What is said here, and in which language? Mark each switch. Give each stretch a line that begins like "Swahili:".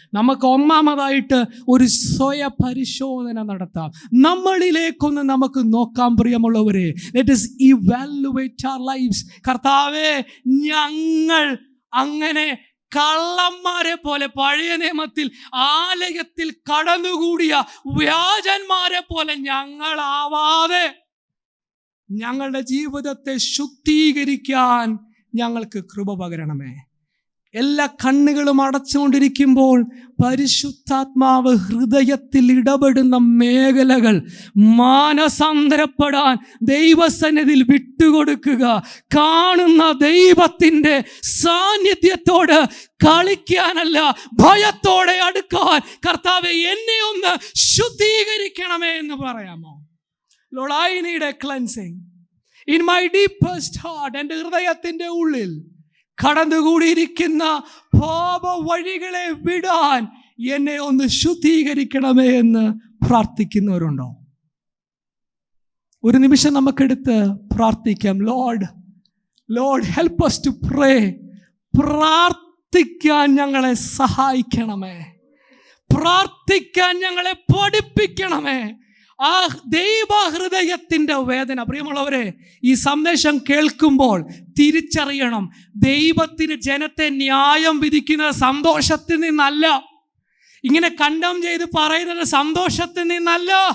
Malayalam: നമുക്ക് ഒന്നാമതായിട്ട് ഒരു സ്വയ പരിശോധന നടത്താം. നമ്മളിലേക്കൊന്ന് നമുക്ക് നോക്കാം പ്രിയമുള്ളവരെ.
English: Let us evaluate our lives.
Malayalam: കർത്താവേ, ഞങ്ങൾ അങ്ങനെ കള്ളന്മാരെ പോലെ, പഴയ നിയമത്തിൽ ആലയത്തിൽ കടന്നുകൂടിയ വ്യാജന്മാരെ പോലെ ഞങ്ങളാവാതെ ഞങ്ങളുടെ ജീവിതത്തെ ശുദ്ധീകരിക്കാൻ ഞങ്ങൾക്ക് കൃപ പകരണമേ. എല്ലാ കണ്ണുകളും അടച്ചുകൊണ്ടിരിക്കുമ്പോൾ പരിശുദ്ധാത്മാവ് ഹൃദയത്തിൽ ഇടപെടുന്ന മേഖലകൾ മാനസാന്തരപ്പെടാൻ ദൈവസന്നിധിയിൽ വിട്ടുകൊടുക്കുക. കാണുന്ന ദൈവത്തിൻ്റെ സാന്നിധ്യത്തോട് കളിക്കാനല്ല, ഭയത്തോടെ അടുക്കാൻ. കർത്താവേ, എന്നെ ഒന്ന് ശുദ്ധീകരിക്കണമേ എന്ന് പറയാമോ?
English: Lord, I need a cleansing. In my deepest heart,
Malayalam: എൻ്റെ ഹൃദയത്തിൻ്റെ ഉള്ളിൽ കടന്നുകൂടിയിരിക്കുന്ന പാപ വഴികളെ വിടാൻ എന്നെ ഒന്ന് ശുദ്ധീകരിക്കണമേ എന്ന് പ്രാർത്ഥിക്കുന്നവരുണ്ടോ? ഒരു നിമിഷം നമുക്കെടുത്ത് പ്രാർത്ഥിക്കാം.
English: Lord help us to pray.
Malayalam: പ്രാർത്ഥിക്കാൻ ഞങ്ങളെ സഹായിക്കണമേ, പ്രാർത്ഥിക്കാൻ ഞങ്ങളെ പഠിപ്പിക്കണമേ. ആ ദൈവഹൃദയത്തിൻ്റെ വേദന, പ്രിയമുള്ളവരെ, ഈ സന്ദേശം കേൾക്കുമ്പോൾ തിരിച്ചറിയണം, ദൈവത്തിന് ജനത്തെ ന്യായം വിധിക്കുന്നത് സന്തോഷത്തിൽ നിന്നല്ല, ഇങ്ങനെ കണ്ടം ചെയ്ത് പറയുന്നത് സന്തോഷത്തിൽ നിന്നല്ല.